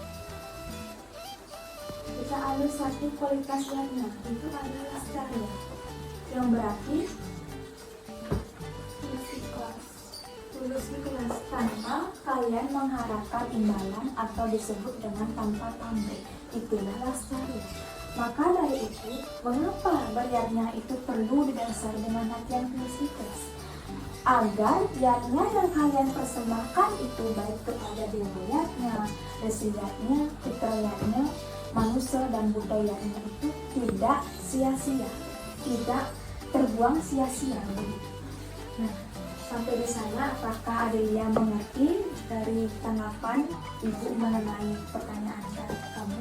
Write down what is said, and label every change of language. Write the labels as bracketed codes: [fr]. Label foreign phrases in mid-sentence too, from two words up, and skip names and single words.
[id] Kita ambil satu kualitas yatna, itu adalah lastarya yang berarti tulus ikhlas tanpa kalian mengharapkan imbalan atau disebut dengan tanpa pamrih. Itulah lastarya. Maka dari itu, mengapa beryatna itu perlu didasari dengan hati yang tulus ikhlas? Agar yatna yang kalian persembahkan itu baik kepada dewa yatna, resi yatna, putra yatna, manusia dan buddha yatna itu tidak sia-sia, tidak terbuang sia-sia. Nah, sampai di sana apakah Adelia mengerti dari tanggapan Ibu mengenai pertanyaan kamu?